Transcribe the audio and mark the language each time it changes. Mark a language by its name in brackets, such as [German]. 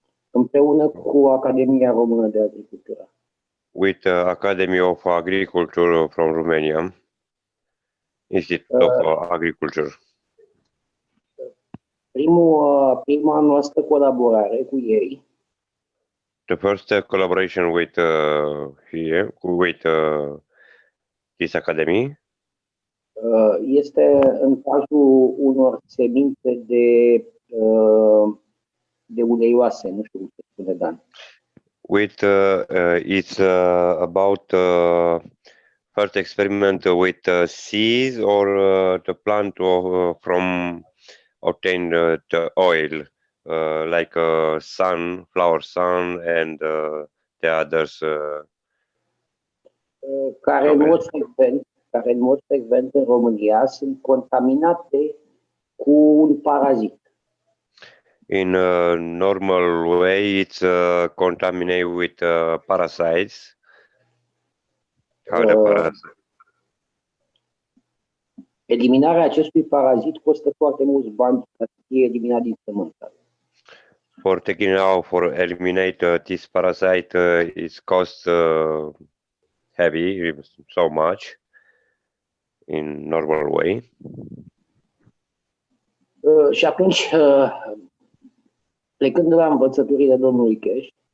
[Romanian] Împreună cu Academia Română de Agricultură. [English] with Academy of Agriculture from Romania, Institute of Agriculture. [Romanian] Prima noastră colaborare cu ei [English] The first collaboration with here with this academy [Romanian] este în cazul unor semințe de uleioase, nu știu cum se spune, Dan. [English] with it's about first experiment with seeds or the plant from obtain the oil like sunflower sun and the others [Romanian] Care în mod frecvent în România sunt contaminate cu un parazit. [English] in a normal way it's contaminated with parasites. How the parasite? [Romanian] Eliminarea acestui parazit costă foarte mulți bani ca să fie eliminat din sămânță. [English] For taking out, for eliminate this parasite, it's cost heavy, so much in normal way. [Romanian] Și atunci, plecând de la învățăturile domnului Cash,